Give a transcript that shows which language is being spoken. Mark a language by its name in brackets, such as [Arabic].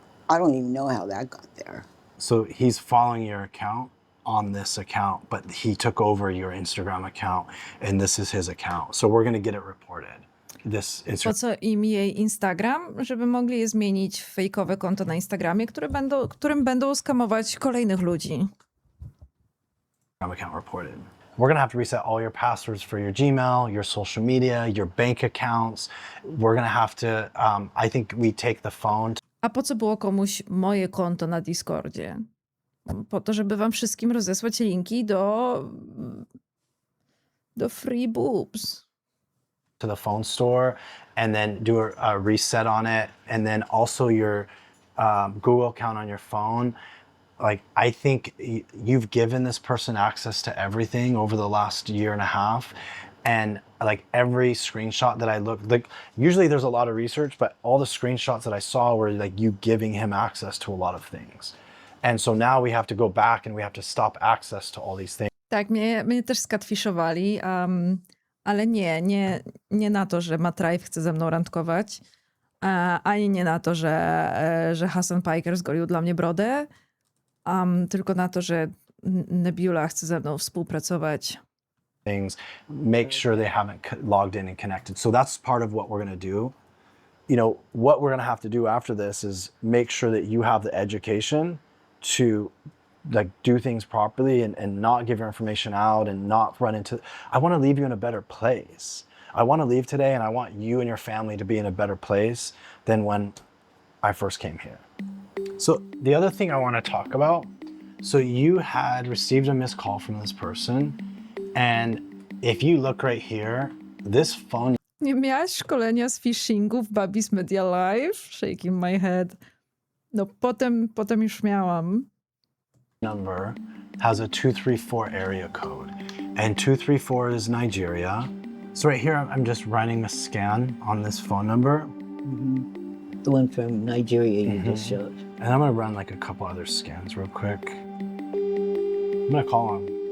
[English] I don't even know how that got there. So he's following your account on this account, but he took over your Instagram account and this is his account. So we're going to get it reported. [Polish] Po co im jej Instagram, żeby mogli je zmienić w fejkowe konto na Instagramie, którym będą skamować kolejnych ludzi. [English] Account reported. We're gonna have to reset all your passwords for your Gmail, your social media, your bank accounts. We're gonna have to, I think we take the phone. [Polish] A po co było komuś moje konto na Discordzie? Po to, żeby wam wszystkim rozesłać linki do [English] free boobs. To the phone store and then do a reset on it. And then also your Google account on your phone. Like, I think you've given this person access to everything over the last year and a half. And like every screenshot that I looked, like usually there's a lot of research, but all the screenshots that I saw were like you giving him access to a lot of things. And so now we have to go back and we have to stop access to all these things. [Polish] Tak, mnie też skatfishowali, ale nie na to, że Matt Rife chce ze mną randkować, ani nie na to, że Hassan Piker zgolił dla mnie brodę, tylko na to, że Nebula chce ze mną współpracować. [English] Things, make sure they haven't logged in and connected. So that's part of what we're going to do. You know, what we're going to have to do after this is make sure that you have the education to like do things properly and not give your information out and not run into, I want to leave you in a better place. I want to leave today and I want you and your family to be in a better place than when I first came here. So the other thing I want to talk about, so you had received a missed call from this person, and if you look right here, this phone [Polish] Nie miałaś szkolenia z phishingu w Baby's Media Live? [English] Shaking my head. [Polish] No potem już miałam. [English] number has a 234 area code, and 234 is Nigeria. So right here, I'm just running a scan on this phone number. Mm-hmm. The one from Nigeria you just showed. And I'm gonna run like a couple other scans real quick. I'm gonna call him.